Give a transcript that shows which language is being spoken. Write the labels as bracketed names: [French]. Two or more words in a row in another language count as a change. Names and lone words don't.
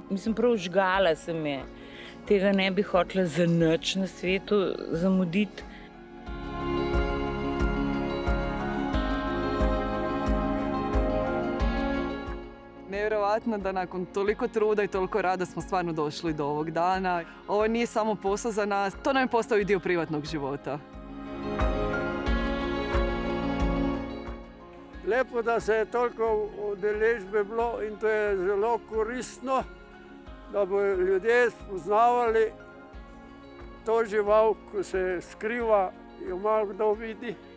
[Slovenian] Mislim, prav žgala se mi je. Tega ne bi hotela za nič na svetu zamuditi. [Croatian] Nevjerovatno da nakon toliko truda i toliko rada smo stvarno došli do ovog dana. Ovo nije samo posao za nas, to nam je postao i dio privatnog života. [Slovenian] Lepo, da se je toliko udeležbe bilo in to je zelo koristno, da bo ljudje spoznavali to žival, ko se skriva, jo malo kdo vidi.